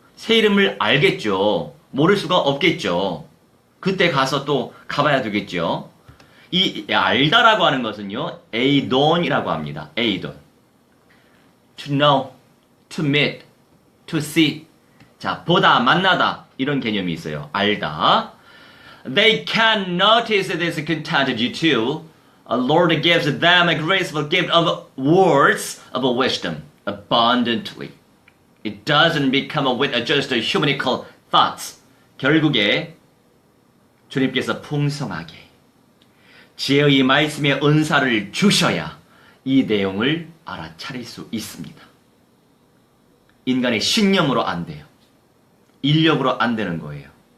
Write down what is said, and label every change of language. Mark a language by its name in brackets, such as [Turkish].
[Korean] 새 이름을 알겠죠. 모를 수가 없겠죠. 그때 가서 또 가봐야 되겠죠. 이 알다라고 하는 것은요. 에이돈이라고 합니다. 에이돈. [English] To know, to meet, to see. [Korean] 자, 보다, 만나다 이런 개념이 있어요. 알다. [English] They can notice this contented too. Lord gives them a graceful gift of words of wisdom abundantly. It doesn't become with just humanical thoughts. [Korean] 결국에 주님께서 풍성하게 지혜의 말씀의 은사를 주셔야 이 내용을 알아차릴 수 있습니다. 인간의 신념으로 안 돼요. 인력으로 안 되는 거예요.